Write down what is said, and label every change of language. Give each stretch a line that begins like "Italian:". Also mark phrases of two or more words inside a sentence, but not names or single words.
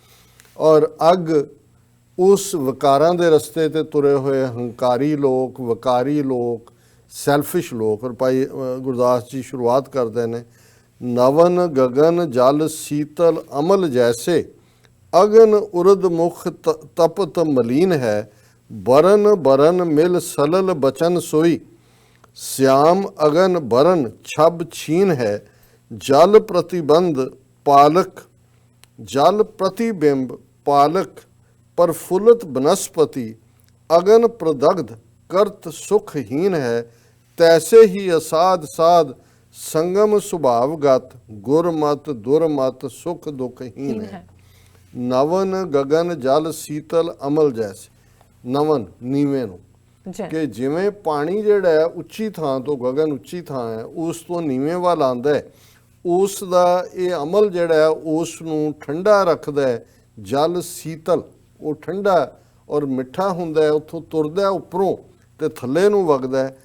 Punjabi: ਔਰ ਅੱਗ ਉਸ ਵਿਕਾਰਾਂ ਦੇ ਰਸਤੇ ਤੇ ਤੁਰੇ ਹੋਏ ਹੰਕਾਰੀ ਲੋਕ, ਵਕਾਰੀ ਲੋਕ, ਸੈਲਫਿਸ਼ ਲੋਕ। ਔਰ ਭਾਈ ਗੁਰਦਾਸ ਜੀ ਸ਼ੁਰੂਆਤ ਕਰਦੇ ਨੇ,
Braj: ਨਵਨ ਗਗਨ ਜਲ ਸੀਤਲ ਅਮਲ ਜੈਸੇ, ਅਗਨ ਉਰਦ ਮੁਖ ਤਪਤ ਮਲੀਨ ਹੈ, ਬਰਨ ਬਰਨ ਮਿਲ ਸਲਲ ਬਚਨ ਸੋਈ, श्याम अगन बरन छब छीन है, जल प्रतिबंध पालक, जल प्रतिबिंब पालक, प्रफुल्लित बनस्पति, अगन प्रदग्ध कर्त सुखहीन है, तैसे ही असाध साध संगम स्वभावगत, गुरमत दुरमत सुख दुखहीन है। नवन गगन जल शीतल अमल जैसे,
Punjabi: नवन नीवे ਨੂੰ ਕਿ ਜਿਵੇਂ ਪਾਣੀ ਜਿਹੜਾ ਹੈ ਉੱਚੀ ਥਾਂ ਤੋਂ, ਗਗਨ ਉੱਚੀ ਥਾਂ ਹੈ, ਉਸ ਤੋਂ ਨੀਵੇਂ ਵੱਲ ਆਉਂਦਾ ਹੈ, ਉਸ ਦਾ ਇਹ ਅਮਲ ਜਿਹੜਾ ਹੈ ਉਸ ਨੂੰ ਠੰਡਾ ਰੱਖਦਾ ਹੈ।
Braj: ਜਲ ਸੀਤਲ,
Punjabi: ਉਹ ਠੰਡਾ ਔਰ ਮਿੱਠਾ ਹੁੰਦਾ ਹੈ, ਉੱਥੋਂ ਤੁਰਦਾ ਉੱਪਰੋਂ ਤੇ ਥੱਲੇ ਨੂੰ ਵਗਦਾ ਹੈ।